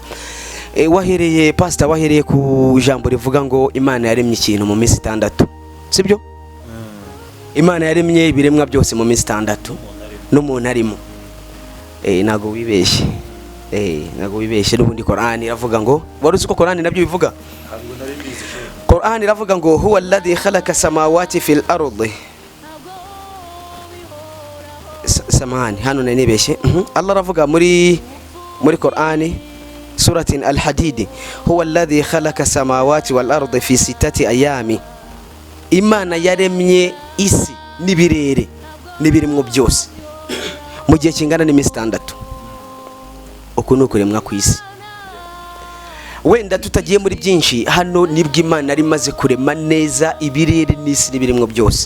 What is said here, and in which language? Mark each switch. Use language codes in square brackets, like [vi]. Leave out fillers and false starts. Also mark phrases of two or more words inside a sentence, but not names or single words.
[rw] Wahereye Pastor, wahereye ku ijambo rivuga ngo Imana yaremye ikintu mu minsi 6, sibyo? Imana yaremye ibiremwa byose mu minsi 6 n'umuntu arimo. Nago wibeshye. Nago wibeshye. N'ubundi Qur'an iravuga ngo, waruzi ko Qur'an nabyo bivuga? Qur'an iravuga ngo [ar] هو الذي خلق السماوات في الأرض. [rw] Samahani, hano nibeshye. Allah aravuga muri Qur'an [ar] سورة الحديد, هو الذي خلق السماوات والأرض في 6 أيام. [rw] Imana yaremye isi n'ibirere n'ibirimwo byose mu gihe kingana n'iminsi 6. uko ni ukuremwa ku isi. Wenda tutagiye muri byinshi, hano nibwo Imana ari maze kurema neza ibirere n'isi n'ibiremwa byose.